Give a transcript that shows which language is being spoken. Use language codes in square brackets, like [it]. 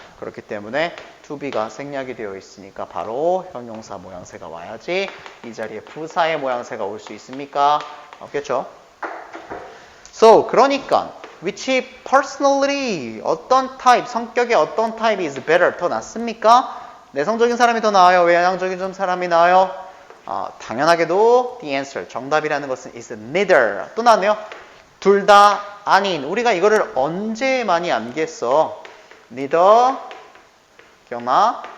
[ko] 그렇기 때문에 to be가 생략이 되어 있으니까 바로 형용사 모양새가 와야지 이 자리에 부사의 모양새가 올 수 있습니까? 없겠죠? So, 그러니까 [en] which personality, [ko] 어떤 타입, 성격의 어떤 타입이 [en] is better, [ko] 더 낫습니까? 내성적인 사람이 더 나아요? 외향적인 좀 사람이 나아요? 당연하게도 [en] the answer, [ko] 정답이라는 것은 [en] is neither. [ko] 또 나왔네요. 둘 다 아닌. 우리가 이거를 언제 많이 암기했어? neither, 기억나?